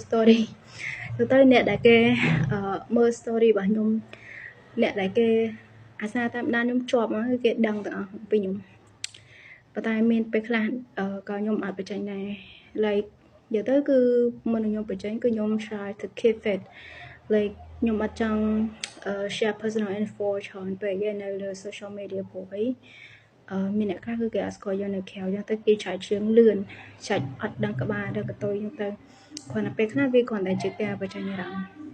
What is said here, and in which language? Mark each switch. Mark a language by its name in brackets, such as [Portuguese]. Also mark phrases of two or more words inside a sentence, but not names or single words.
[Khmer] story ទៅអ្នកដែលគេមើល story របស់ខ្ញុំអ្នកដែលគេអាសាតាមដានខ្ញុំជាប់ មកគឺគេដឹងទាំងអស់ពីខ្ញុំប៉ុន្តែមានពេលខ្លះក៏ខ្ញុំអត់បញ្ចេញដែរ like និយាយទៅគឺមុនខ្ញុំបញ្ចេញគឺខ្ញុំ [English] try to keep it like [Khmer] ខ្ញុំអត់ចង់ [English] share personal info [Khmer] ច្រើនពេកនៅលើ [English] social media [Khmer] ព្រោះអីមានអ្នកខ្លះគឺគេអត់ស្គាល់យើងនៅក្រៅអញ្ចឹងទៅគេឆែកជើងលឿនឆែកអត់ដឹងក្បាលដឹងកតុយអញ្ចឹងទៅគ្រាន់តែពេលខ្លះវាគ្រាន់តែជាការបញ្ចេញអារម្មណ៍